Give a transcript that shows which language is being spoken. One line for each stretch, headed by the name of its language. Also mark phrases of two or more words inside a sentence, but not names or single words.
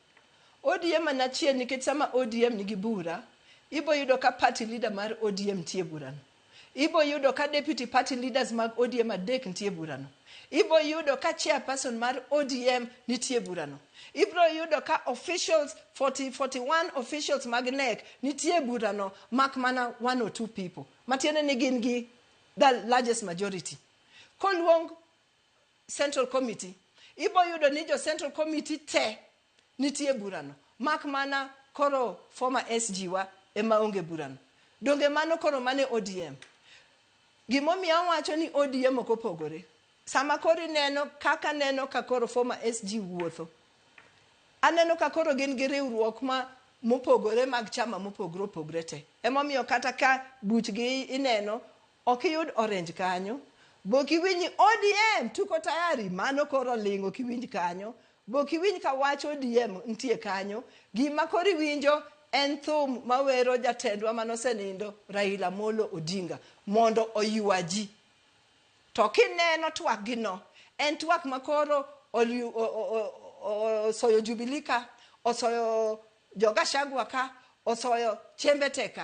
Luo (Kenya and Tanzania): ODM en achiel nikech sama ODM nigi bura, ibo yudo ka
English: party leader
Luo (Kenya and Tanzania): mar ODM tie burano. Ibo yudo ka
English: deputy party leaders
Luo (Kenya and Tanzania): mag ODM adek nitie burano. Ibo yudo ka chairperson mar ODM nitie burano. Ibo yudo ka
English: officials 41 officials
Luo (Kenya and Tanzania): mag NEC nitie burano, mak mana
English: 1 or 2 people.
Luo (Kenya and Tanzania): Matiende ni gin gi
English: the largest majority.
Luo (Kenya and Tanzania): Koluong Central Committee, ibo yudo ni jo Central Committee te nitie burano. Mak mana koro
English: former SG
Luo (Kenya and Tanzania): wa ema onge burano. Donge mano koro mane ODM. Gimomiyo wacho ni ODM ok opogore. Sama koro neno kaka neno ka koro
English: former SG
Luo (Kenya and Tanzania): wuotho. Aneno ka koro gin gi riwruok ma mopogore mag chama mopogore opogore te. Emomiyo kata ka buchgi ineno ok yud orange kanyo. Boki winyi ODM
Swahili: tuko tayari,
Luo (Kenya and Tanzania): mano koro lingo kiwinj kanyo. Boki winj ka wacho ODM ntie kanyo. Gima kori winjo en thum mawero jatendwa manosenindo Raila Molo Odinga mondo oyua ji. To kineno twak gino en twak makoro osoyo Jubilee ka, osoyo Jogashagwa ka, osoyo Chembete ka.